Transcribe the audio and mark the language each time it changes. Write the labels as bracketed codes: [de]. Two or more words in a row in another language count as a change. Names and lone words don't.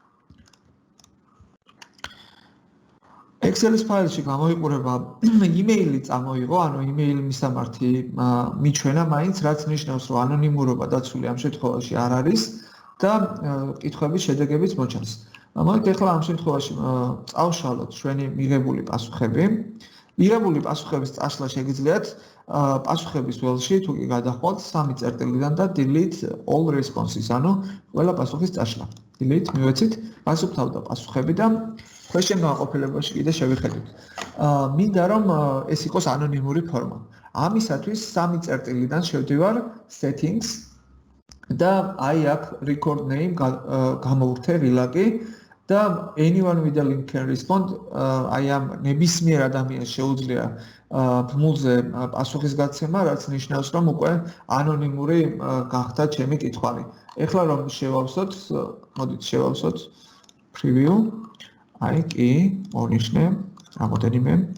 [ka] Excel-ის ფაილში გამოიყურება email-ი წამოიღო, ანუ email მისამართი მიჩვენა მაინც, რაც ნიშნავს, რომ ანონიმურობა დაცული ამ შემთხვევაში არ არის და კითხვების შედეგებიც მოჩანს. მოდით ახლა ამ შემთხვევაში წავშალოთ ჩვენი მიღებული პასუხები. მიღებული პასუხების წაშლა შეგიძლიათ პასუხების ველში თუ კი გადახვალთ 3 წერტილიდან და [en] delete all responses, [ka] ანუ ყველა პასუხის წაშლა. delete მივეცით, გასუფთავდა პასუხები და question განყოფილებაში კიდე შევიხედოთ. მინდა რომ ეს იყოს ანონიმური ფორმა. ამისათვის 3 წერტილიდან შევდივარ settings და აი აქ [en] record name [ka] გამოვურთე ვილაკი და [en] anyone with a link can respond, [ka] აი ამ ნებისმიერ ადამიანს შეუძლია ბმულზე პასუხის გაცემა, რაც ნიშნავს, რომ უკვე ანონიმური გახდა ჩემი კითხვარი. ეხლა რომ შევავსოთ, მოდით შევავსოთ preview, აი კი, მონიშნე, რამოდენიმე.